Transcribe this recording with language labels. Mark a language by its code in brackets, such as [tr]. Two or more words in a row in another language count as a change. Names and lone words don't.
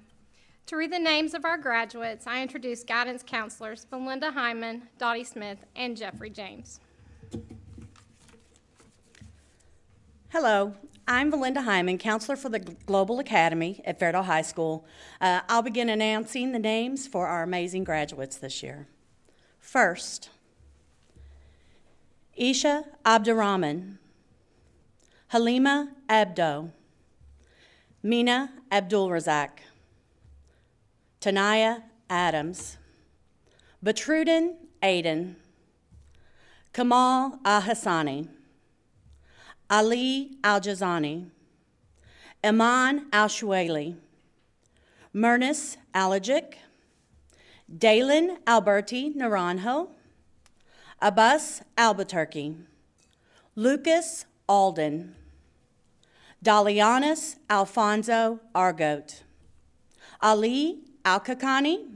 [en] To read the names of our graduates, I introduce guidance counselors Belinda Hyman, Dottie Smith, and Jeffrey James. Hello, I'm Belinda Hyman, counselor for the Global Academy at Fairdale High School. I'll begin announcing the names for our amazing graduates this year. First, Isha Abdurrahman, Halima Abdo, Mina Abdulrazak, Tanaya Adams, Batrudin Aiden, Kamal Al-Hassani, Ali Al-Jazani, Iman Al-Shuaili, Myrnis Alajic, Dalen Alberti Naranjo, Abbas Albuquerque, Lucas Alden, Dalianis Alfonso Argote, Ali Alkakani,